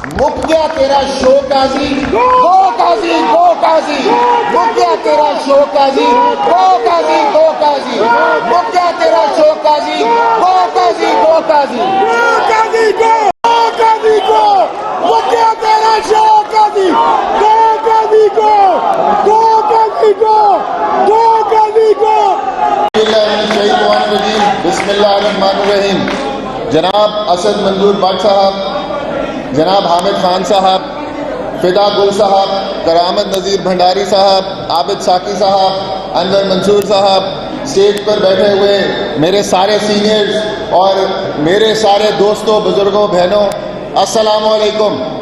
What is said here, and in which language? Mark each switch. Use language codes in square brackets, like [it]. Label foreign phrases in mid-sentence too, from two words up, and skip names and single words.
[ur] مک گیا تیرا شو قاضی، گو قاضی گو قاضی، مک گیا تیرا شو قاضی، گو قاضی گو قاضی، مک گیا تیرا شو قاضی، گو قاضی گو قاضی، گو قاضی گو، گو قاضی گو، مک گیا تیرا شو قاضی، گو قاضی گو، گو قاضی گو، گو قاضی گو۔ [ar] بسم اللہ الرحمن الرحیم۔ [ur] جناب اسد منظور بٹ صاحب، جناب حامد خان صاحب، فدا گل صاحب، کرامت نذیر بھنڈاری صاحب، عابد ساکی صاحب، انور منصور صاحب، اسٹیج پر بیٹھے ہوئے میرے سارے سینئرز اور میرے سارے دوستوں، بزرگوں، بہنوں، [ar] السلام علیکم۔